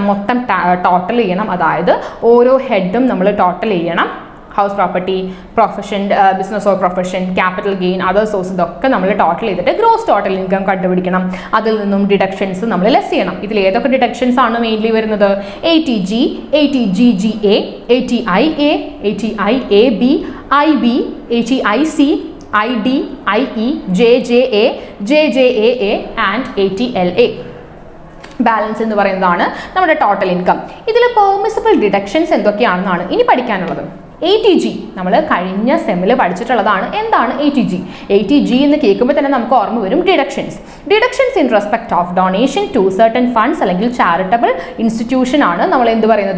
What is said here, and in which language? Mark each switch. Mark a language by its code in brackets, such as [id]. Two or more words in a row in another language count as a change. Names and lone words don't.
[ml] മൊത്തം ടോട്ടൽ ചെയ്യണം. അതായത് ഓരോ ഹെഡും നമ്മൾ ടോട്ടൽ ചെയ്യണം. [en] house property, profession, business or profession, capital gain, other source, [ml] ഇതൊക്കെ നമ്മൾ ടോട്ടൽ ചെയ്തിട്ട് [en] gross total income [ml] കണ്ടുപിടിക്കണം. അതിൽ നിന്നും ഡിഡക്ഷൻസ് നമ്മൾ ലെസ് ചെയ്യണം. ഇതിൽ ഏതൊക്കെ ഡിഡക്ഷൻസ് ആണ് മെയിൻലി വരുന്നത്? ATG, ATGGA, ATIA, ATIAB, IB, ATIC, ID, IE, JJA, JJAA ആൻഡ് ATLA. ബാലൻസ് എന്ന് പറയുന്നതാണ് നമ്മുടെ [en] total income. [ml] ഇതിൽ [en] permissible deductions [ml] എന്തൊക്കെയാണെന്നാണ് ഇനി പഠിക്കാനുള്ളത്. ATG നമ്മൾ കഴിഞ്ഞ സെമ്മിൽ പഠിച്ചിട്ടുള്ളതാണ്. എന്താണ് ATG? ATG എന്ന് കേൾക്കുമ്പോൾ തന്നെ നമുക്ക് ഓർമ്മ വരും [en] deductions in respect of donation to certain funds [ml] അല്ലെങ്കിൽ [en] charitable institution [ml] ആണ് നമ്മൾ എന്ത് പറയുന്നത്?